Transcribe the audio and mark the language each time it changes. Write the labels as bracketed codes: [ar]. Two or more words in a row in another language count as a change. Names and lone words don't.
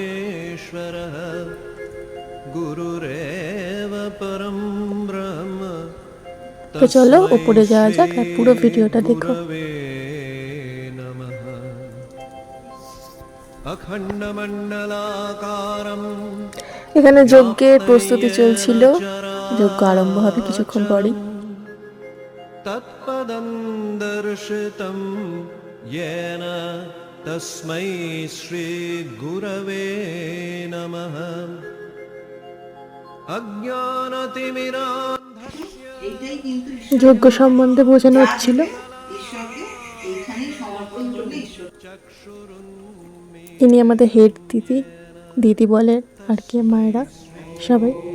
[bn] তো চলো উপরে যাওয়া যাক আর পুরো ভিডিওটা দেখো। এখানে যজ্ঞের প্রস্তুতি চলছিল, যজ্ঞ আরম্ভ হবে কিছুক্ষণ পরেই। [sa] তৎপদং দর্শিতং येन তস্मै শ্রী গুরবে নমঃ। [bn] যজ্ঞ সম্বন্ধে বোঝানো হচ্ছিল। ইনি আমাদের হেড দিদি, দিদি বলেন আর কি মায়েরা সবাই।